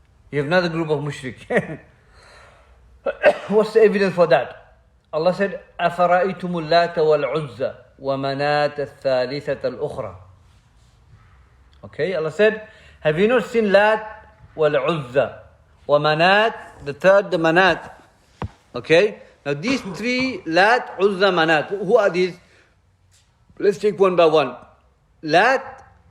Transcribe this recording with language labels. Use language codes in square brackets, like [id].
[en] You have another group of mushrik. What's the evidence for that? Allah said, [ar] أَفَرَأَيْتُمُ اللَّاتَ وَالْعُزَّى وَمَنَاةَ الثَّالِثَةَ الْأُخْرَى. [en] Okay, Allah said, have you not seen Lat wal Uzza wa Manat, the third, the Manat? Okay, now these three, Lat, Uzza, Manat, who are these? Let's take one by one. Lat